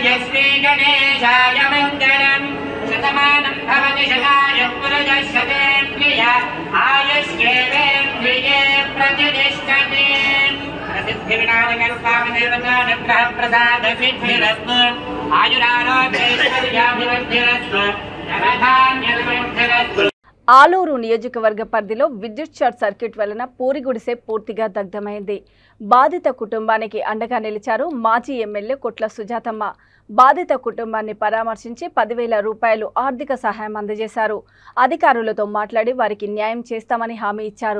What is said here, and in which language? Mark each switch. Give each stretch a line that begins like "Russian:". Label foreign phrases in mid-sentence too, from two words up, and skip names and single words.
Sanskrit: श्रीगणेशाय मङ्गलम् शतमानं भवति शतायुः पुरुषः शतेन्द्रिय आयुष्येवेन्द्रिये प्रतिष्ठते प्रसिद्धिविनायकरूपामदेवतानुग्रहप्रसादसिद्धिरस्तु आयुरारोग्यैश्वर्याभिवृद्धिरस्तु धनधान्यभिवृद्धिरस्तु.
Telugu: ఆలూరు నియోజకవర్గ పరిధిలో విద్యుత్ షార్ట్ సర్క్యూట్ వలన పూరిగుడిసె పూర్తిగా దగ్ధమైంది. బాధిత కుటుంబానికి అండగా నిలిచారు మాజీ ఎమ్మెల్యే కొట్ల సుజాతమ్మ. బాధిత కుటుంబాన్ని పరామర్శించి 10,000 రూపాయలు ఆర్థిక సహాయం అందజేశారు. అధికారులతో మాట్లాడి వారికి న్యాయం చేస్తామని హామీ ఇచ్చారు.